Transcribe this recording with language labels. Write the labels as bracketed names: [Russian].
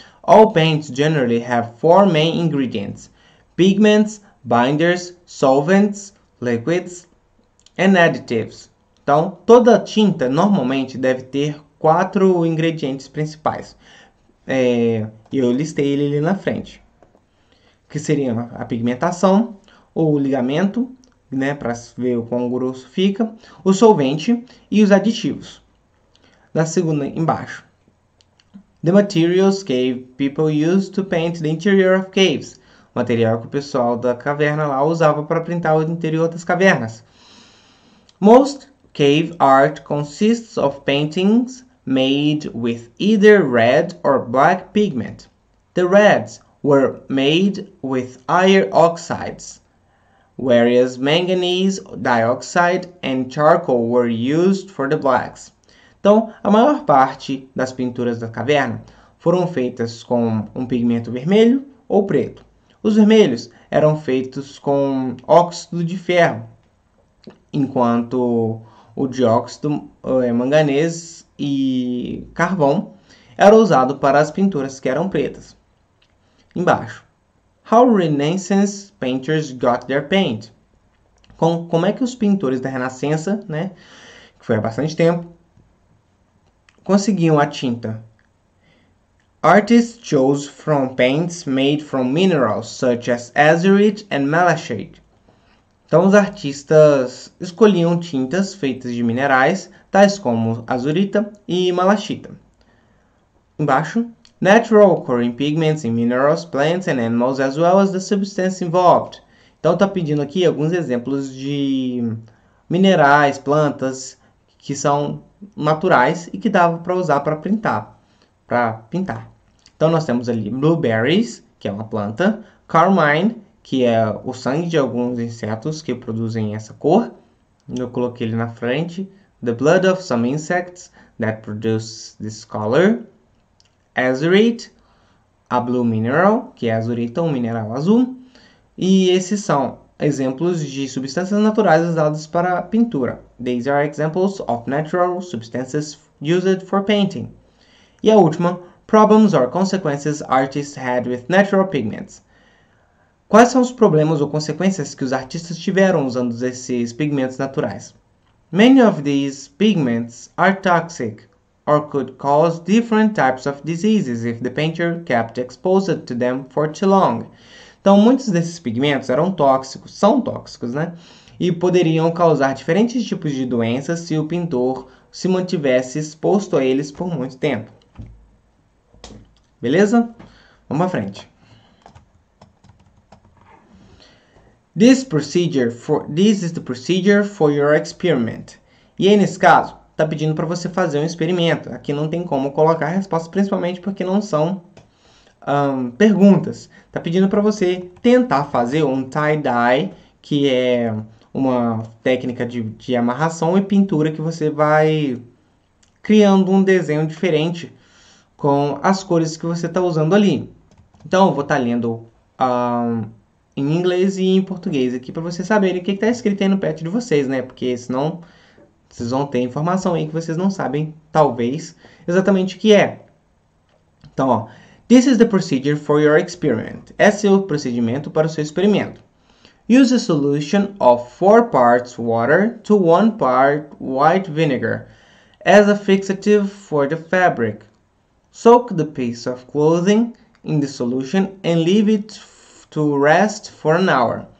[English] All paints generally have 4 main ingredients: pigments, binders, solvents, liquids and additives. [Portuguese] Então, toda tinta normalmente deve ter 4 ingredientes principais. Eu listei ele ali na frente, que seriam a pigmentação, o ligamento, né, para ver o quão grosso fica, o solvente e os aditivos. Na segunda, embaixo. [English] The materials cave people used to paint the interior of caves. [Portuguese] O material que o pessoal da caverna lá usava para pintar o interior das cavernas. [English] Most cave art consists of paintings made with either red or black pigment. The reds were made with iron oxides, whereas manganese dioxide and charcoal were used for the blacks. [Portuguese] Então, a maior parte das pinturas da caverna foram feitas com um pigmento vermelho ou preto. Os vermelhos eram feitos com óxido de ferro, enquanto o dióxido, manganês e carvão era usado para as pinturas que eram pretas. Embaixo. [English] How Renaissance painters got their paint. [Portuguese] Como é que os pintores da Renascença, né, que foi há bastante tempo, conseguiam a tinta? [English] Artists chose from paints made from minerals such as azurite and malachite. [Portuguese] Então, os artistas escolhiam tintas feitas de minerais, tais como azurita e malachita. Embaixo, [English] natural occurring pigments in minerals, plants and animals, as well as the substance involved. [Portuguese] Então, está pedindo aqui alguns exemplos de minerais, plantas que são naturais e que dava para usar para pintar. Então, nós temos ali blueberries, que é uma planta, carmine, que é o sangue de alguns insetos que produzem essa cor. Eu coloquei ele na frente. [English] The blood of some insects that produce this color. Azurite, a blue mineral, [Portuguese] que é azurita, um mineral azul. E esses são exemplos de substâncias naturais usadas para pintura. [English] These are examples of natural substances used for painting. [Portuguese] E a última, [English] problems or consequences artists had with natural pigments. [Portuguese] Quais são os problemas ou consequências que os artistas tiveram usando esses pigmentos naturais? [English] Many of these pigments are toxic or could cause different types of diseases if the painter kept exposed to them for too long. [Portuguese] Então, muitos desses pigmentos são tóxicos, né? E poderiam causar diferentes tipos de doenças se o pintor se mantivesse exposto a eles por muito tempo. Beleza? Vamos à frente. [English] This is the procedure for your experiment. [Portuguese] E aí, nesse caso, está pedindo para você fazer um experimento. Aqui não tem como colocar a resposta, principalmente porque não são perguntas. Está pedindo para você tentar fazer um tie-dye, que é uma técnica de amarração e pintura que você vai criando um desenho diferente com as cores que você está usando ali. Então, eu vou estar lendo em inglês e em português aqui para vocês saberem o que está escrito aí no pet de vocês, né? Porque senão vocês vão ter informação aí que vocês não sabem, talvez, exatamente o que é. Então, ó, [English] this is the procedure for your experiment. [Portuguese] Esse é o procedimento para o seu experimento. [English] Use a solution of 4 parts water to 1 part white vinegar as a fixative for the fabric. Soak the piece of clothing in the solution and leave it to rest for an hour.